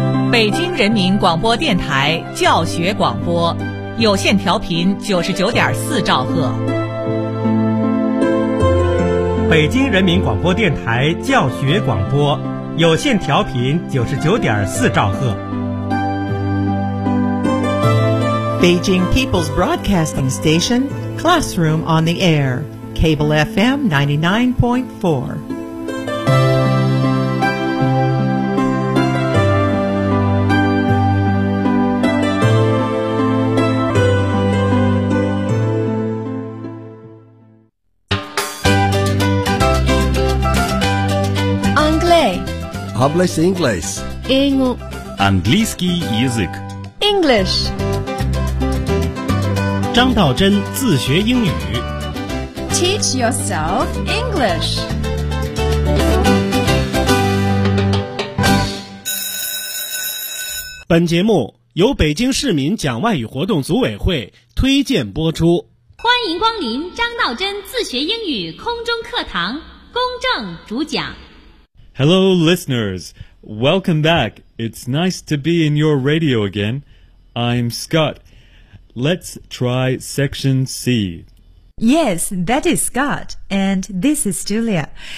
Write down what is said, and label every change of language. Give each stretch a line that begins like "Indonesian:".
Chinese: 北京人民广播电台教学广播，有线调频99.4兆赫。北京人民广播电台教学广播，有线调频99.4兆赫。
English: Beijing People's Broadcasting Station, Classroom on the Air, Cable FM 99.4.
Spanish: Hablase inglés.
Russian: Английский язык.
English: English.
Chinese: 张道真自学英语。
English: Teach yourself English.
Chinese: 本节目由北京市民讲外语活动组委会推荐播出。欢迎光临张道真自学英语空中课堂，公正主讲。
English: Hello, listeners. Welcome back. It's nice to be in your radio again. I'm Scott. Let's try Section C. Yes, that is Scott, and this is Julia.